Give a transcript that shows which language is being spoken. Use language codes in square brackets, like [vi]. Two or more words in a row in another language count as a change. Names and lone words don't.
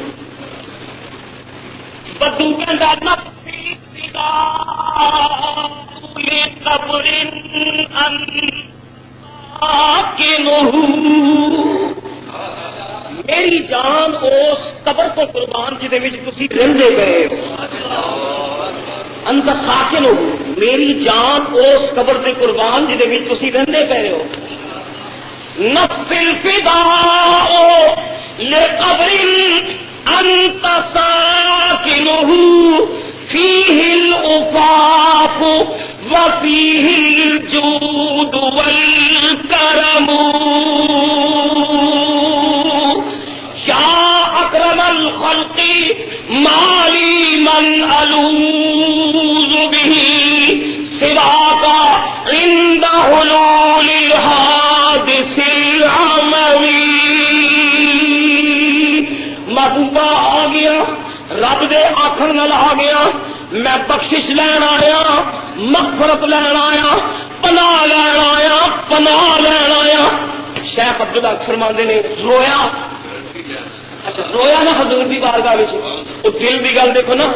[pa] بدو کہندا میری جان اس قبر کو قربان جہدے وچ تسی رہندے پئے ہو. [ar] انت ساکن [pa] ہو، میری جان اس قبر تے قربان جہدے وچ تسی رہندے پئے ہو. [ar] نفس الفداء لقبر انت ساکنہ فیہ العفاف وفیہ الجود والکرم. یا اکرم الخلق مالی من الوذ بہ سواک عند حلول الحادث العموی. [pa] محبوبہ آ گیا، رب دے آخر نال آ گیا، میں بخشش لین آیا، مغفرت لین آیا، پناہ لین آیا، پناہ لین آیا. شیخ عبداللہ فرماندے نے رویا. [ur] اچھا رویا نا حضور کی بارگاہ میں، وہ دل کی [pa] گل دیکھو نا.